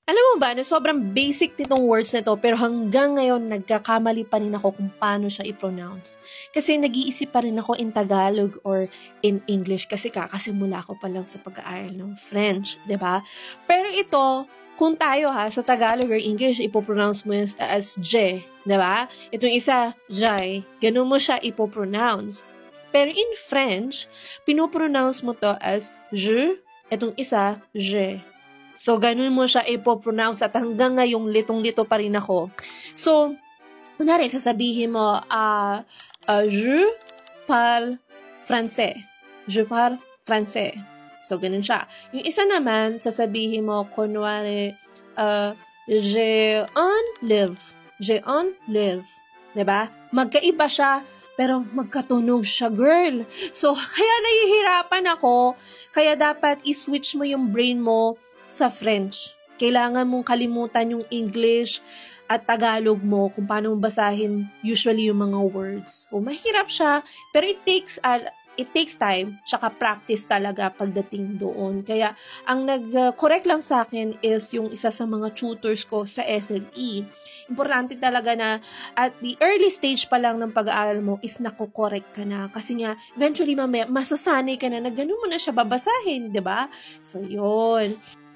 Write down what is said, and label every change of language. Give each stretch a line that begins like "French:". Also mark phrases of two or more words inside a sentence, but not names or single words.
Filipino: Alam mo ba na sobrang basic nitong words na 'to, pero hanggang ngayon nagkakamali pa rin ako kung paano siya i-pronounce. Kasi nag-iisip pa rin ako
English: in Tagalog or in English
Filipino: kasi kakasimula ko pa lang sa pag-aaral ng French, 'di ba? Pero ito, kung tayo sa Tagalog or English, ipo-pronounce mo yan as J, 'di ba? Itong isa, Jai, ganun mo siya ipo-pronounce. Pero in French, pinopronounce mo to as je, itong isa, je. So, ganun mo siya ipo-pronounce at hanggang ngayong litong-lito pa rin ako. So, kunwari, sasabihin mo,
French: je parle français. Je parle français.
Filipino: So, ganun siya. Yung isa naman, sasabihin mo, kunwari,
French: j'ai un livre. J'ai un livre.
Filipino: Diba? Magkaiba siya, pero magkatunog siya, girl. So, kaya nahihirapan ako. Kaya dapat i-switch mo yung brain mo sa French. Kailangan mong kalimutan yung English at Tagalog mo kung paano mo basahin usually yung mga words. So, mahirap siya, pero
English: it takes time,
Filipino: tsaka practice talaga pagdating doon. Kaya, ang nag-correct lang sa akin is yung isa sa mga tutors ko sa SLE. Importante talaga na
English: at the early stage
Filipino: pa lang ng pag-aaral mo is nako-correct ka na. Kasi nga, eventually mamaya, masasanay ka na gano'n mo na siya babasahin, di ba? So, yun.